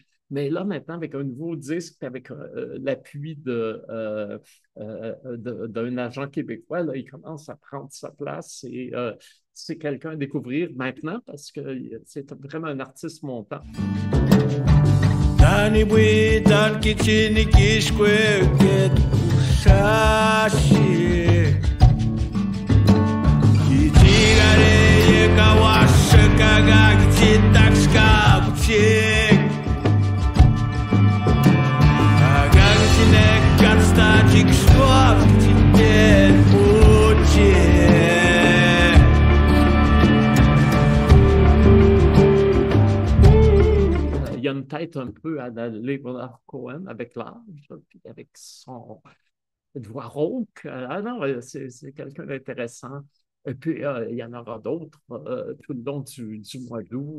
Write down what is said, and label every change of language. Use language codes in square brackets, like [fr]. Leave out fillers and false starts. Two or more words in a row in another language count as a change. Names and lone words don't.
[fr] Mais là, maintenant, avec un nouveau disque, avec l'appui d'un agent québécois, là, il commence à prendre sa place et c'est quelqu'un à découvrir maintenant parce que c'est vraiment un artiste montant. Dani bui dan kichini kishkwe get ushashi Kichigare ye kawasha kaga kichitakshka buchik Agang chinek gatsta chikshwa kichitek buchik Il y a une tête un peu à la Leonard Cohen avec l'âge, puis avec son voix rauque. Ah non, c'est quelqu'un d'intéressant. Et puis, il y en aura d'autres tout le long du mois d'août.